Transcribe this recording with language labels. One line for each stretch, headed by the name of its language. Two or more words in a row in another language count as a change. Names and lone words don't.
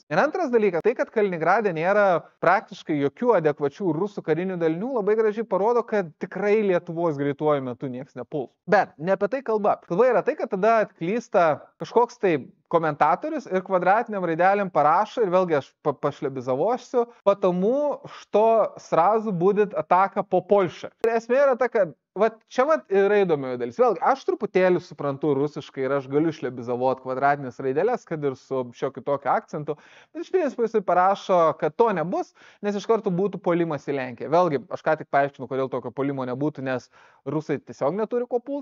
Lithuanian: Ir antras dalykas, tai, kad Kaliningrade nėra praktiškai jokių adekvačių rusų karinių dalinių, labai gražiai parodo, kad tikrai Lietuvos greituoju metu nieks nepuls. Bet ne apie tai kalba. Kalba yra tai, kad tada atklysta kažkoks tai komentatorius ir kvadratiniam raidelėm parašo, ir vėlgi aš pašlebizavosiu,
Russian: потому что сразу будет атака по Польше.
Lithuanian: Ir esmė yra ta, kad čia yra įdomioji dalis. Vėlgi, aš truputėlį suprantu rusiškai ir aš galiu šlebizavot kvadratinės raidelės, kad ir su šiokiu tokiu akcentu, bet iš principo jisai parašo, kad to nebus, nes iš karto būtų puolimas į Lenkiją. Vėlgi, aš ką tik paaiškinu, kodėl tokio puolimo nebūtų, nes rusai tiesiog neturi ko pult.